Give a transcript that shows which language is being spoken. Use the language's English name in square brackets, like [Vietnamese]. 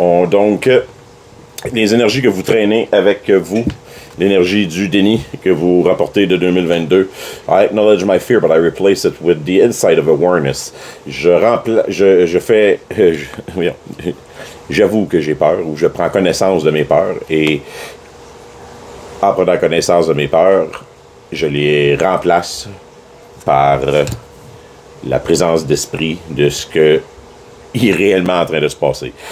[French] Donc, les énergies que vous traînez avec vous, l'énergie du déni que vous rapportez de 2022. [English] I acknowledge my fear, but I replace it with the insight of awareness. [French] J'avoue que j'ai peur, ou je prends connaissance de mes peurs, et en prenant connaissance de mes peurs, je les remplace par la présence d'esprit de ce que est réellement en train de se passer.